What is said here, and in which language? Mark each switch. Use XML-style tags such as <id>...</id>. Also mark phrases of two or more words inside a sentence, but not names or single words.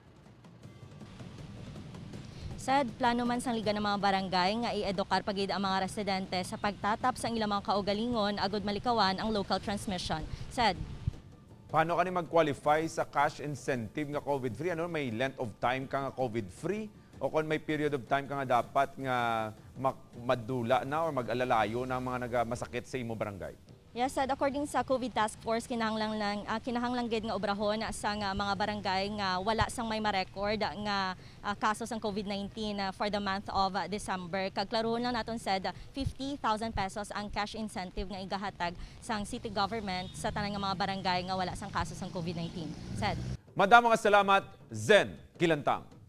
<hil>Said, plano man sang liga ng mga barangay nga i-edukar pagid ang mga residente sa pagtatap sang ilang mga kaugalingon agud malikawan ang</hil> <en>local transmission.</en> <hil>Said, Paano ka ni mag-qualify sa</hil> <en>cash incentive</en> <hil>nga COVID-free? Ano, may</hil> <en>length of time</en> <hil>ka nga COVID-free? O kung may</hil> <en>period of time</en> <hil>ka nga dapat nga madula na o mag-alalayo ng mga nagmasakit sa imo barangay? yes, said, according sa COVID Task Force, kinahanglang gid nga obrahon sa mga barangay nga wala sang may ma-record nga kaso sang COVID-19</hil> <en>for the month of December.</en> <hil>Kagklarohon lang naton said 50,000 pesos ang</hil> <en>cash incentive</en> <hil>nga igahatag sang</hil> <en>city government</en> <hil>sa tanang mga barangay nga wala sang kaso sang COVID-19. Said. Madamang salamat, Zen Kilantang.</hil>